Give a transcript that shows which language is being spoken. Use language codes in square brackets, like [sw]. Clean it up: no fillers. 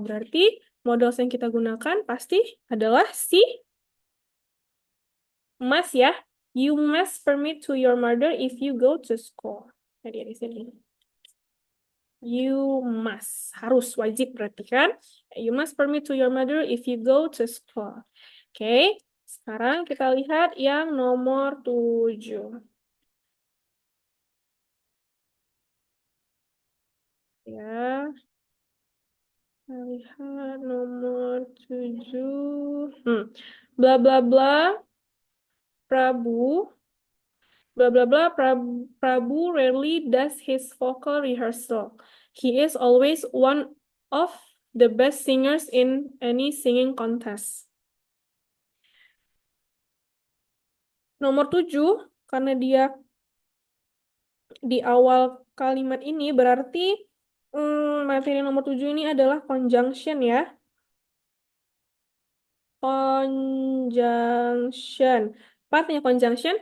[id] Berarti modal yang kita gunakan pasti adalah si must ya. [en] You must permit to your mother if you go to school. [id] Nah, dia di sini. [en] You must. [id] Harus, wajib berarti kan. [en] You must permit to your mother if you go to school. [id] Oke, sekarang kita lihat yang nomor 7. Ya, kita lihat nomor 7. Bla bla bla. Prabu, blah blah blah. [en] Prabu rarely does his vocal rehearsal. He is always one of the best singers in any singing contest. [id] Nomor 7, karena dia di awal kalimat ini berarti materi nomor 7 ini adalah conjunction ya. Conjunction. Apa artinya conjunction?